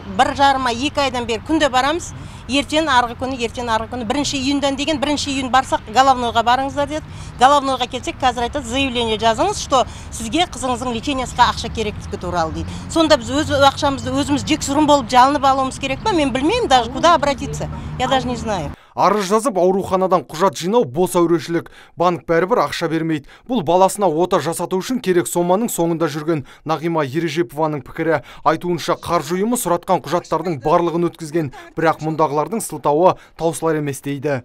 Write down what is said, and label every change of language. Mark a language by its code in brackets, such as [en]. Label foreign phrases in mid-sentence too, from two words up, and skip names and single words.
[kk] 1,5-2 айдан бері күнде барамыз. Ертең арғы күні, 1 июньдан деген 1 июнь барсақ головнойға барыңыздар деді. Головнойға келсек, қазір айтады, заявление жазыңыз, что сізге қызыңыздың лечениясыға ақша керектігі туралы дейді. Сонда біз өз ақшамызды өзіміз жексұрын болып жалынып алуымыз керек па? Мен білмеймін [ru] даже куда обратиться. Я даже не знаю. [kk] Арыз жазып, ауруханадан құжат жинау бос әурешілік. Банк бәрібір ақша бермейді. Бұл баласына ота жасату үшін керек соманың соңында жүрген Нағима Ережепованың пікірі. Айтуынша қаржы ұйымы сұратқан құжаттардың барлығын өткізген, бірақ мұндағылардың сылтауы таусылар емес дейді.